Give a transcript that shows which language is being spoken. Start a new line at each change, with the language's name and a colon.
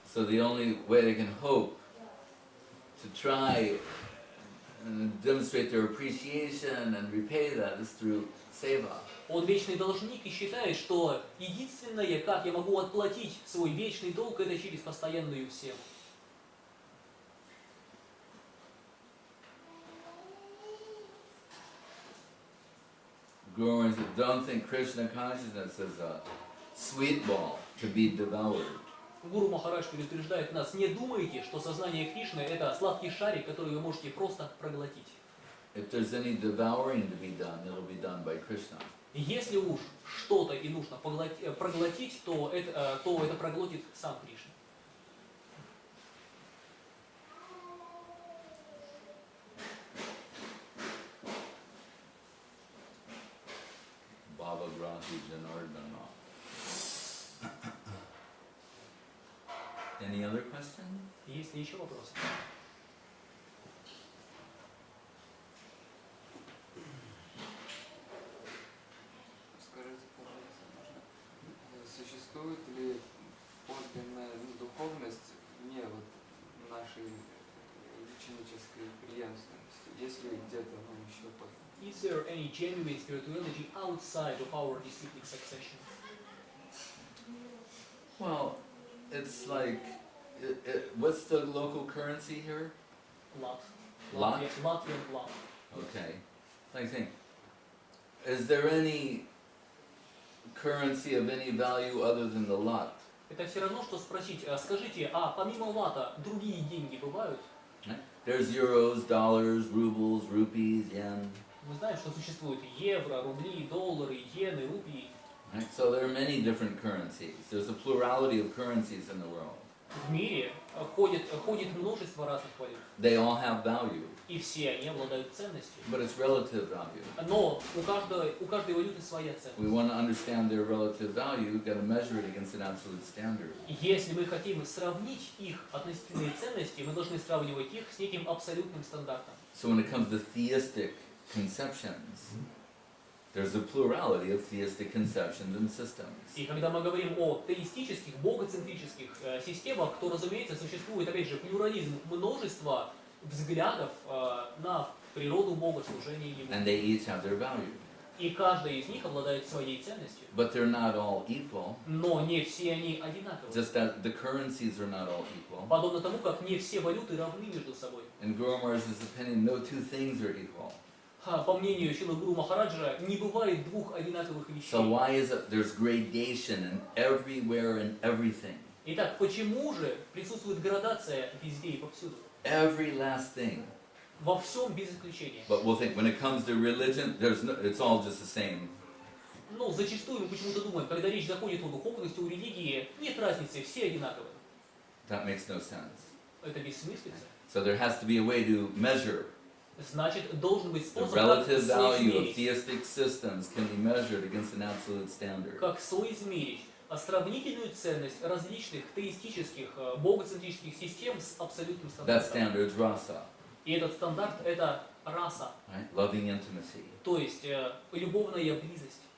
English: So the only way they can hope to try and demonstrate their appreciation and repay that is through seva.
Russian: Он вечный должник и считает, что единственное, как я могу отплатить свой вечный долг, это через постоянную севу.
English: Guru said, don't think Krishna consciousness is a sweet ball to be devoured.
Russian: Гуру Махарадж предупреждает нас: не думайте, что сознание Кришны это сладкий шарик, который вы можете просто проглотить.
English: If there's any devouring to be done, it'll be done by Krishna.
Russian: Если уж что-то и нужно проглотить, то это проглотит сам Кришна.
Sanskrit: Bhava Grahi Janardana.
English: Any other question?
Russian: Есть ли еще вопросы? Скажите, пожалуйста, существует ли подлинная духовность вне нашей ученической преемственности? Есть ли где-то еще подлинная?
English: Is there any genuine spirituality outside of our disciplic succession? Well, it's like, what's the local currency here? Lat. Lat? Latvian lat. Okay. Like saying, is there any currency of any value other than the lat?
Russian: Это все равно, что спросить: скажите, а помимо лата другие деньги бывают?
English: There's euros, dollars, rubles, rupees, yen.
Russian: Мы знаем, что существуют евро, рубли, доллары, иены, рупии.
English: Right? So there are many different currencies. There's a plurality of currencies in the world.
Russian: В мире ходят ходит множество разных валют.
English: They all have value,
Russian: И все они обладают ценностью.
English: but it's relative value.
Russian: Но у каждой валюты своя ценность.
English: We want to understand their relative value, we've got to measure it against an absolute standard.
Russian: Если мы хотим сравнить их относительные ценности, мы должны сравнивать их с неким абсолютным стандартом.
English: So when it comes to theistic conceptions, there's a plurality of theistic conceptions and systems.
Russian: И когда мы говорим о теистических, богоцентрических системах, то, разумеется, существует, опять же, плюрализм, множество взглядов на природу Бога, служение Ему.
English: And they each have their value.
Russian: И каждая из них обладает своей ценностью.
English: But they're not all equal,
Russian: Но не все они одинаковы.
English: just that the currencies are not all equal.
Russian: Подобно тому, как не все валюты равны между собой.
English: In Guru Maharaj's opinion, no two things are equal.
Russian: По мнению Шрилы Гуру Махараджа, не бывает двух одинаковых вещей.
English: So why is it there's gradation in everywhere and everything?
Russian: Итак, почему же присутствует градация везде и повсюду?
English: Every last thing.
Russian: Во всем без исключения.
English: But we'll think when it comes to religion, it's all just the same.
Russian: Но зачастую мы почему-то думаем, когда речь заходит о духовности, о религии, нет разницы, все одинаковые.
English: That makes no sense.
Russian: Это бессмыслица.
English: So there has to be a way to measure.
Russian: Значит, должен быть
English: The
Russian: способ, как
English: relative value of
Russian: соизмерить,
English: theistic systems can be measured against an absolute standard.
Russian: как соизмерить сравнительную ценность различных теистических, богоцентрических систем с абсолютным
English: That
Russian: стандартом.
English: standard is rasa,
Russian: И этот стандарт – это раса,
English: right? Loving intimacy.
Russian: то есть любовная близость.